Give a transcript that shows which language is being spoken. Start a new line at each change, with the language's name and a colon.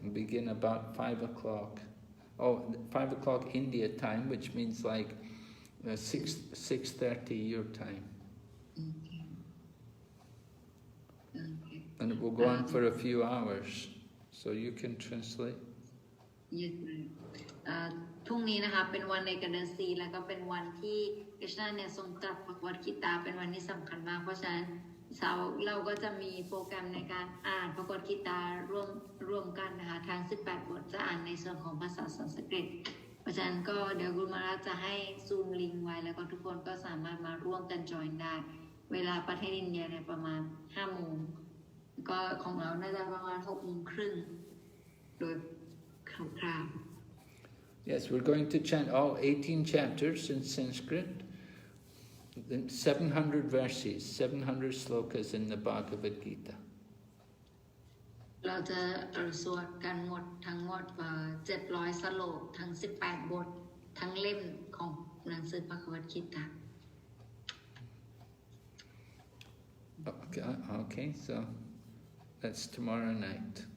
English: Begin about 5 o'clock. Oh, 5 o'clock India time, which means like 6:30 your time. Okay. Okay. And it will go on for a few hours, so you can translate. Yes, right.
Thai: พรุ่งนี้นะคะเป็นวันในกันสีแล้วก็เป็นวันที่คริชนาเนี่ยทรงตรัสพระวกิตาเป็นวันที่สำคัญมากเพราะฉะนั้นเราก็จะมีโปรแกรมในการอ่านพระวกิตาร่วมกันนะคะทั้ง18 บทจะอ่านในส่วนของภาษาสันสกฤตเพราะฉะนั้นก็เดี๋ยวกุลมาราจะให้ซูมลิงก์ไว้แล้วก็ทุกคนก็สามารถมาร่วมกันจอยได้เวลาประเทศอินเดียเนี่ยประมาณ 5 โมงก็ของเราน่าจะประมาณ 6 โมงครึ่งโดยคร่าวๆ
English: Yes, we're going to chant all 18 chapters in Sanskrit, 700 verses, 700 slokas in the Bhagavad Gita.
Thai: เราจะสวดกันทั้งหมด700 สโลกทั้ง18 บททั้งเล่มของหนังสือพระคัมภีร์คิตะ
English: Okay, so that's tomorrow night.